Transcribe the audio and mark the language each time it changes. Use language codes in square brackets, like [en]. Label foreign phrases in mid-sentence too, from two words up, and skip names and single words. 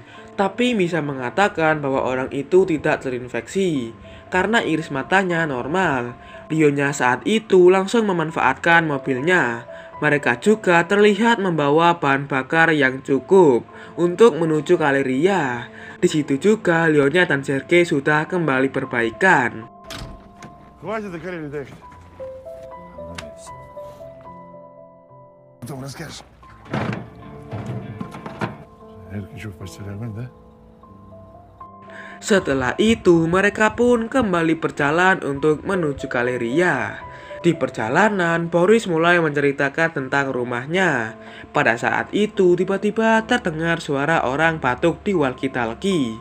[id] Tapi Misha mengatakan bahwa orang itu tidak terinfeksi karena iris matanya normal. Leonya saat itu langsung memanfaatkan mobilnya. Mereka juga terlihat membawa bahan bakar yang cukup untuk menuju Galeria. Di situ juga Leonya dan Sergei sudah kembali berbaikan. [ru] Хватит до Карелии доехать. Потом расскажешь. Эрик, что, в постели нормально, да? [id] Setelah itu, mereka pun kembali berjalan untuk menuju Galeria. Di perjalanan, Boris mulai menceritakan tentang rumahnya. Pada saat itu, tiba-tiba terdengar suara orang batuk di walkie-talkie.